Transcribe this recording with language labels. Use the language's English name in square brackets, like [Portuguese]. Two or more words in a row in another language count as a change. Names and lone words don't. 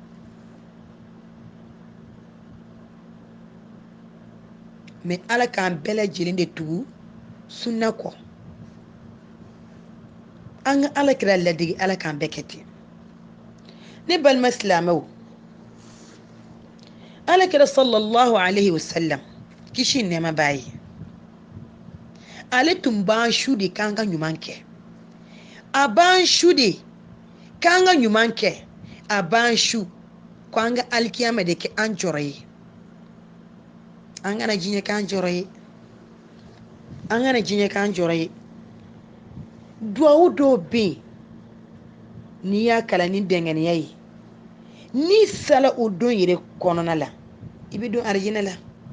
[Bambara] mais ala k'an bɛɛ lajɛlen de tugu sunna kɔ an ka ala kira ladege ala k'an bɛɛ kɛ ten ne balima silamɛw ala kira [Arabic] صلى الله عليه وسلم [Bambara] kisi nɛɛma b'a ye ale tun b'an su de k'an ka ɲuman kɛ a b'an su de k'an ka ɲuman kɛ a b'an su ko an ka alikiyama de kɛ an jɔrɔ ye an kana diɲɛ k'an jɔrɔ ye an kana diɲɛ k'an jɔrɔ ye duwawu dɔw bɛ yen n'i y'a kalan ni dɛngɛniya ye n'i sala o don yɛrɛ kɔnɔna la i bɛ don arijinɛ la